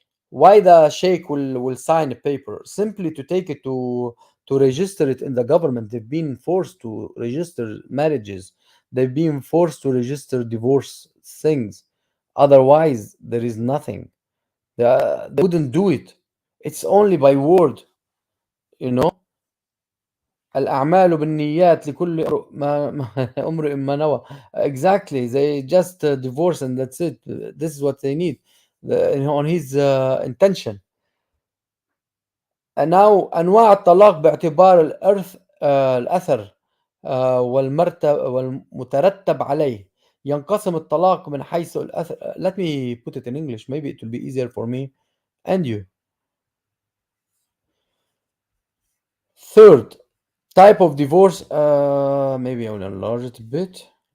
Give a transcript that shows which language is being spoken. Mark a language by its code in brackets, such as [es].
[en] Why the sheikh will sign a paper simply to take it to register it in the government? They've been forced to register marriages. They've been forced to register divorce things. Otherwise, there is nothing. They wouldn't do it. It's only by word, you know. [ar] الأعمال بالنيات لكل امرئ ما نوى. [en] Exactly. They just divorce and that's it. This is what they need on his intention. now [ar] أنواع الطلاق باعتبار الأثر والمترتب عليه. ينقسم الطلاق من حيث الأثر. [en] Let me put it in English. Maybe it will be easier for me and you. Third type of divorce, maybe I will enlarge it a bit.